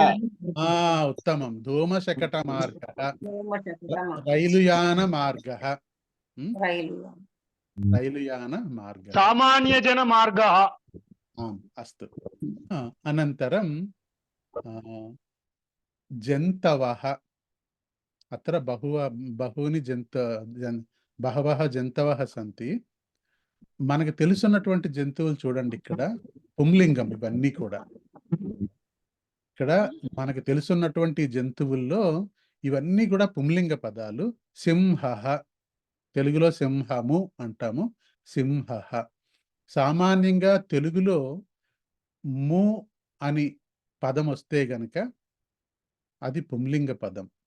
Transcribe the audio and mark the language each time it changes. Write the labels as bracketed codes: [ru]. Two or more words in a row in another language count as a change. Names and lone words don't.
[sa] उत्तमं धूमशकटमार्गः रैलुयानमार्गः रैलुयानमार्गः सामान्यजनमार्गः आम् अस्तु अनन्तरं जन्तवः अत्र बहवः जन्तवः सन्ति మనకు [te] తెలుసున్నటువంటి జంతువులు చూడండి ఇక్కడ పుంలింగం ఇవన్నీ కూడా ఇక్కడ మనకు తెలుసున్నటువంటి జంతువుల్లో ఇవన్నీ కూడా పుంలింగ పదాలు సింహః తెలుగులో సింహము అంటాము సింహః సామాన్యంగా తెలుగులో ము అని పదం వస్తే గనక అది పుంలింగ పదం